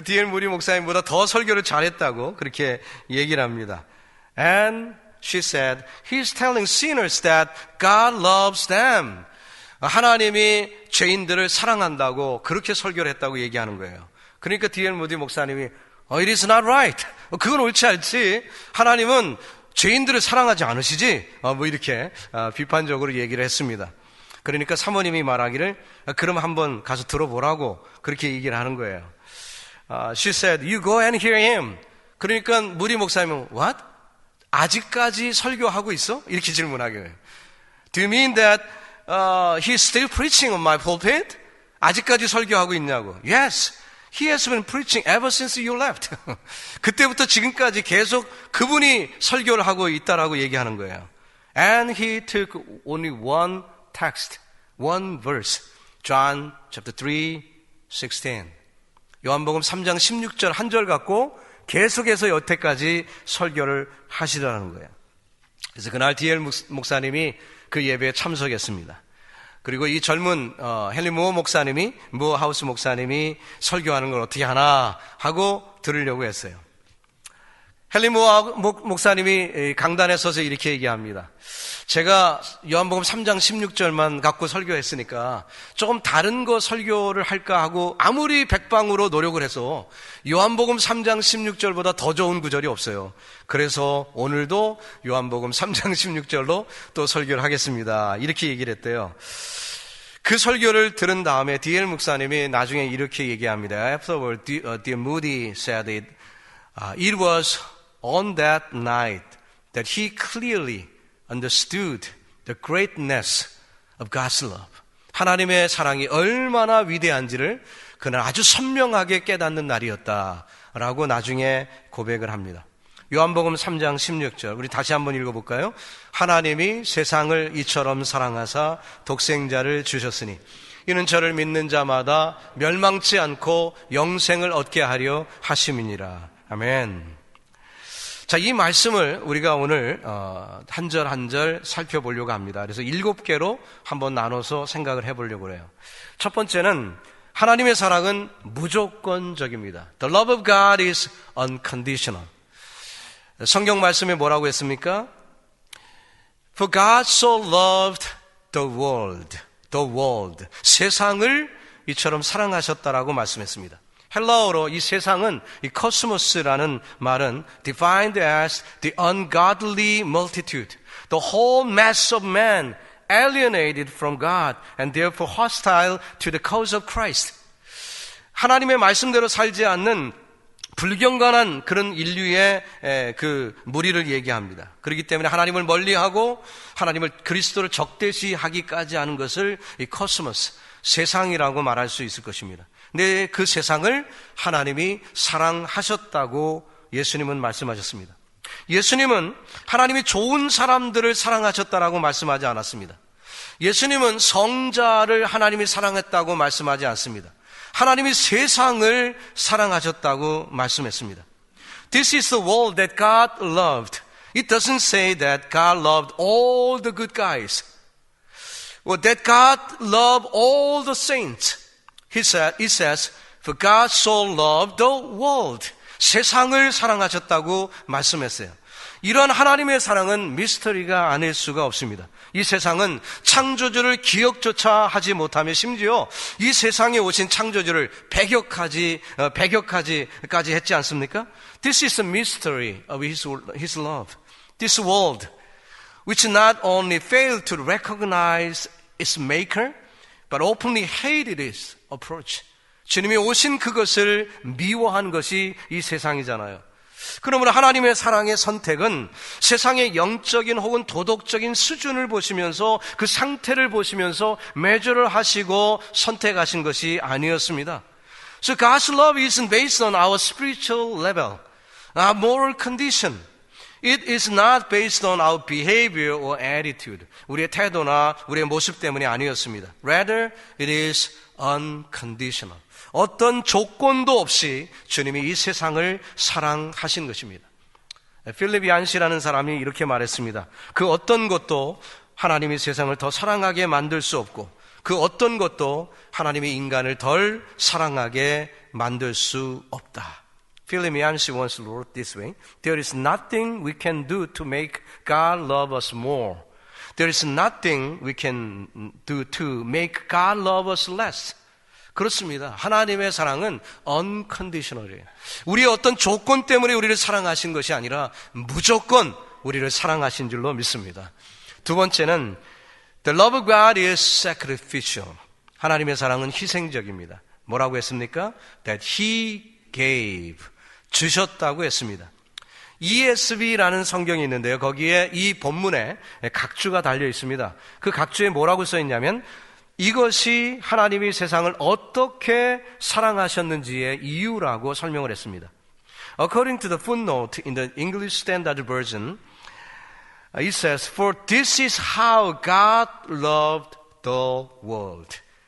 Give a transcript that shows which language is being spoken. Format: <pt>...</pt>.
<ko>무디 목사님보다 더 설교를 잘했다고 그렇게 얘기를 합니다.</ko> <en>And she said, he's telling sinners that God loves them.</en> <ko>하나님이 죄인들을 사랑한다고 그렇게 설교를 했다고 얘기하는 거예요. 그러니까 D.L. 무디 목사님이</ko> <en>it is not right.</en> <ko>그건 옳지 않지. 하나님은 죄인들을 사랑하지 않으시지? 뭐 이렇게 비판적으로 얘기를 했습니다. 그러니까 사모님이 말하기를 그럼 한번 가서 들어보라고 그렇게 얘기를 하는 거예요.</ko> <en>She said, you go and hear him.</en> <ko>그러니까 무디 목사님은 what? 아직까지 설교하고 있어? 이렇게 질문하게 해요.</ko> <en>Do you mean that he's still preaching on my pulpit?</en> <ko>아직까지 설교하고 있냐고.</ko> <en>Yes. He has been preaching ever since you left.</en> <ko>그때부터 지금까지 계속 그분이 설교를 하고 있다라고 얘기하는 거예요.</ko> <en>And he took only one text, one verse. John chapter 3:16.</en> <ko>요한복음 3장 16절 한 절 갖고 계속해서 여태까지 설교를 하시더라는 거예요. 그래서 그날 D.L. 목사님이 그 예배에 참석했습니다. 그리고 이 젊은 헨리 무어하우스 목사님이 설교하는 걸 어떻게 하나 하고 들으려고 했어요. 헨리 모아 목사님이 강단에 서서 이렇게 얘기합니다. 제가 요한복음 3장 16절만 갖고 설교했으니까 조금 다른 거 설교를 할까 하고 아무리 백방으로 노력을 해서 요한복음 3장 16절보다 더 좋은 구절이 없어요. 그래서 오늘도 요한복음 3장 16절로 또 설교를 하겠습니다. 이렇게 얘기를 했대요. 그 설교를 들은 다음에 D.L. 목사님이 나중에 이렇게 얘기합니다.</ko> <en>Afterward, D.L. Moody said it was on that night that he clearly understood the greatness of God's love.</en> <ko>하나님의 사랑이 얼마나 위대한지를 그는 아주 선명하게 깨닫는 날이었다라고 나중에 고백을 합니다. 요한복음 3장 16절 우리 다시 한번 읽어볼까요? 하나님이 세상을 이처럼 사랑하사 독생자를 주셨으니 이는 저를 믿는 자마다 멸망치 않고 영생을 얻게 하려 하심이니라. 아멘. 자, 이 말씀을 우리가 오늘 한 절 한 절 살펴보려고 합니다. 그래서 7개로 한번 나눠서 생각을 해보려고 해요. 첫 번째는 하나님의 사랑은 무조건적입니다.</ko> <en>The love of God is unconditional.</en> <ko>성경 말씀에 뭐라고 했습니까?</ko> <en>For God so loved the world.</en> <ko>세상을 이처럼 사랑하셨다라고 말씀했습니다. 헬라어로 이 세상은 이 코스모스라는 말은</ko> <en>defined as the ungodly multitude, the whole mass of man alienated from God and therefore hostile to the cause of Christ.</en> <ko>하나님의 말씀대로 살지 않는 불경건한 그런 인류의 그 무리를 얘기합니다. 그렇기 때문에 하나님을 멀리하고 하나님을 그리스도를 적대시하기까지 하는 것을 이 코스모스, 세상이라고 말할 수 있을 것입니다. 근데 그 세상을 하나님이 사랑하셨다고 예수님은 말씀하셨습니다. 예수님은 하나님이 좋은 사람들을 사랑하셨다라고 말씀하지 않았습니다. 예수님은 성자를 하나님이 사랑했다고 말씀하지 않습니다. 하나님이 세상을 사랑하셨다고 말씀했습니다.</ko> <en>This is the world that God loved. It doesn't say that God loved all the good guys or that God loved all the saints. It says, for God so loved the world.</en> <ko>세상을 사랑하셨다고 말씀했어요. 이런 하나님의 사랑은 미스터리가 아닐 수가 없습니다. 이 세상은 창조주를 기억조차 하지 못하며 심지어 이 세상에 오신 창조주를 배격하지까지 했지 않습니까?</ko> <en>This is the mystery of His love. This world, which not only failed to recognize its maker, but openly hated its approach.</en> <ko>주님이 오신 그것을 미워한 것이 이 세상이잖아요. 그러므로 하나님의 사랑의 선택은 세상의 영적인 혹은 도덕적인 수준을 보시면서 그 상태를 보시면서 매조를 하시고 선택하신 것이 아니었습니다.</ko> <en>So God's love isn't based on our spiritual level, our moral condition. It is not based on our behavior or attitude.</en> <ko>우리의 태도나 우리의 모습 때문이 아니었습니다.</ko> <en>Rather, it is unconditional.</en> <ko>어떤 조건도 없이 주님이 이 세상을 사랑하신 것입니다. 필립 얀시라는 사람이 이렇게 말했습니다. 그 어떤 것도 하나님이 세상을 더 사랑하게 만들 수 없고 그 어떤 것도 하나님이 인간을 덜 사랑하게 만들 수 없다.</ko> <en>Philip Yancey once wrote this way. There is nothing we can do to make God love us more. There is nothing we can do to make God love us less.</en> <ko>그렇습니다. 하나님의 사랑은 unconditional이에요. 우리의 어떤 조건 때문에 우리를 사랑하신 것이 아니라 무조건 우리를 사랑하신 줄로 믿습니다. 두 번째는</ko> <en>The love of God is sacrificial.</en> <ko>하나님의 사랑은 희생적입니다. 뭐라고 했습니까?</ko> <en>That He gave.</en> <ko>주셨다고 했습니다. ESV라는 성경이 있는데요. 거기에 이 본문에 각주가 달려 있습니다. 그 각주에 뭐라고 써 있냐면 이것이 하나님이 세상을 어떻게 사랑하셨는지의 이유라고 설명을 했습니다.</ko> <en>According to the footnote in the English Standard Version, it says, For this is how God loved the world.</en>